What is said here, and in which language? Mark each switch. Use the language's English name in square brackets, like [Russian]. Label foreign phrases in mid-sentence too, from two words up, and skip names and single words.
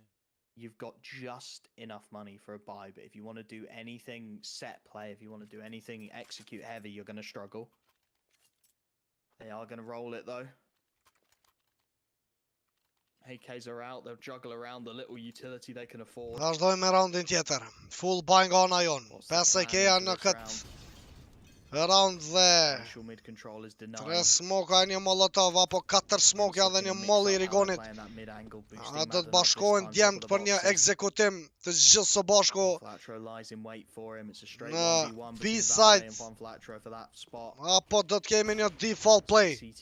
[English] You've got just enough money for a buy, but if you want to do anything set play, if you want to do anything execute heavy, you're going to struggle. They are going to roll it though. AKs are out, they'll juggle around the little utility they can afford. [Albanian] Vazhdojmë me raundin tjetër. [English] Full buy [Albanian] nga ana jon. 5 AK-a në këtë round dhe 3 smoke një molotov apo 4 smoke dhe një molly i Rigonit. A do të bashkohen djemt për një ekzekutim të gjithë së bashku në B-side apo do të kemi një [English] default play.